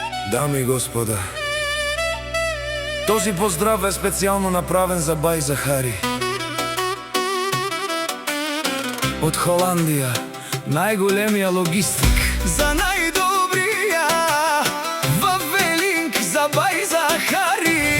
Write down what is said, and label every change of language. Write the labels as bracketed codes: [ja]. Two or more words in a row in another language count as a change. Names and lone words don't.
[mk] Дами и господа, този поздрав е специално направен за бај Захари. Од Холандија, најголемија логистик. За најдобрија во Велинг за бај Захари.